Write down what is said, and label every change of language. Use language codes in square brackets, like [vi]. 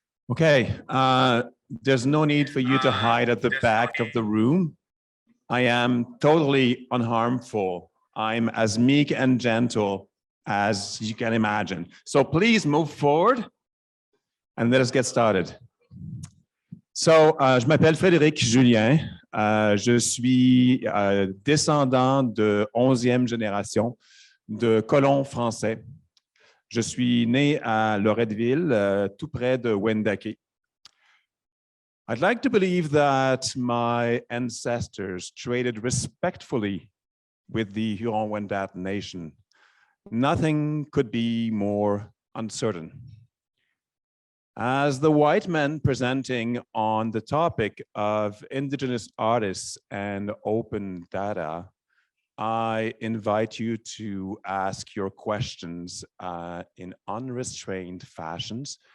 [en] Okay, there's no need for you to hide at the back of the room. I am totally unharmful. I'm as meek and gentle as you can imagine. So please move forward and let us get started. [fr] So, je m'appelle Frédéric Julien. Je suis descendant de 11e génération de colons français. Je suis né à Loretteville, tout près de Wendake. [en] I'd like to believe that my ancestors traded respectfully with the Huron-Wendat nation. Nothing could be more uncertain. As the white man presenting on the topic of Indigenous artists and open data, I invite you to ask your questions in unrestrained fashions.